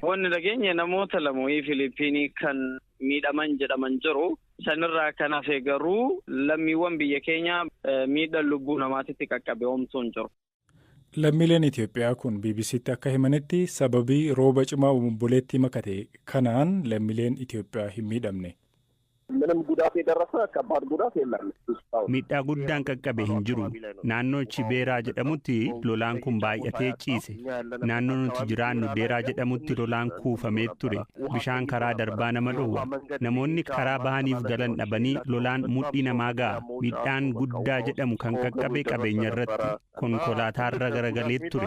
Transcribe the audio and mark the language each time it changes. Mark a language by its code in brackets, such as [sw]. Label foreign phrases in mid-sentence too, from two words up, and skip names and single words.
[om] Wanni dhageenye namoota lamoii Filiippiinii kan miidhaman jedhaman jiru. Sanirraa kan hafe garuu lammiiwwan biyya keenya miidhaan lubbuu namaatitti qaqqabe homtuun jiru. Lammiileen Itoophiyaa kun BBC'tti akka himanitti sababii rooba cimaa obomboleetti makate kanaan lammiileen Itoophiyaa hin miidhamne. [am] ምንም ጉዳት የደረሰ ከባድ ጉዳት የለም። [om] ሚidhaa guddaan qaqqabe hin jiru. Naannoo Chibeeraa jedhamutti lolaan kun baay'atee ciise. Naannoo nuti jiraannu Deeraa jedhamutti lolaan kuufamee ture. Bishaan karaa darbaa nama dhowwa. Namoonni karaa bahaniif galan dhabanii lolaan mudhii namaa ga'a. Miidhaan guddaa jedhamu kan qaqqabe qabeenya irratti konkolaataarra garagalee ture.